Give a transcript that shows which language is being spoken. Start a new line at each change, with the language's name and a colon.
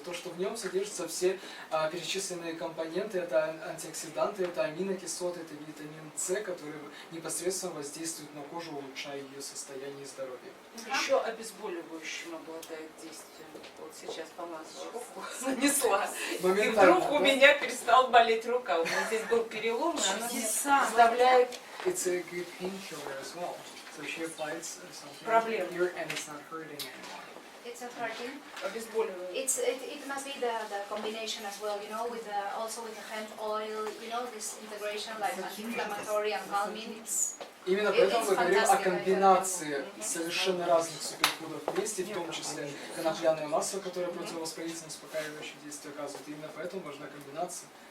Russian: То, что в нем содержатся все перечисленные компоненты, это антиоксиданты, это аминокислоты, это витамин С, который непосредственно воздействует на кожу, улучшая ее состояние и здоровье. Еще обезболивающим обладает действием. Вот сейчас помазочку нанесла. И вдруг у меня перестала болеть рука. У меня здесь был перелом, и она мне заставляет...
English: It's a good painkiller as well. So she applies something Problem. here and it's not hurting anymore. It's a hurting.
Russian: Обезболивает.
English: It must be the combination as well, with also with the hemp oil, this integration like anti-inflammatory and calming.
Russian: Именно поэтому мы говорим о комбинации совершенно разных суперфудов вместе, в том числе конопляное масло, которое противовоспалительное, успокаивающее действие оказывает. Именно поэтому важна комбинация.